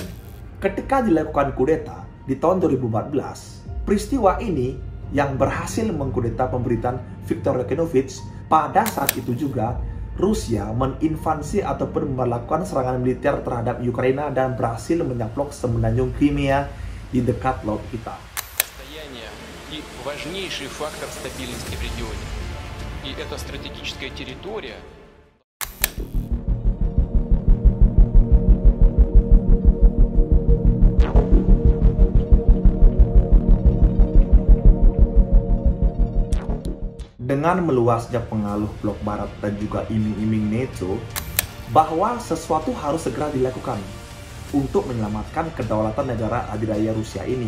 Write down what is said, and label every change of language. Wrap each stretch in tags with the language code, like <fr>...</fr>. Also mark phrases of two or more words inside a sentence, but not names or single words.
<id>Ketika dilakukan kudeta di tahun 2014, peristiwa ini yang berhasil mengkudeta pemerintahan Viktor Yanukovych, pada saat itu juga Rusia meninvasi ataupun melakukan serangan militer terhadap Ukraina dan berhasil menyaplok semenanjung Crimea di dekat Laut Hitam.</id> <ru>И важнейший фактор стабильности в регионе. И эта стратегическая территория.</ru> <id>Dengan meluasnya pengaruh blok barat dan juga iming-iming NATO bahwa sesuatu harus segera dilakukan untuk menyelamatkan kedaulatan negara adidaya Rusia ini.</id>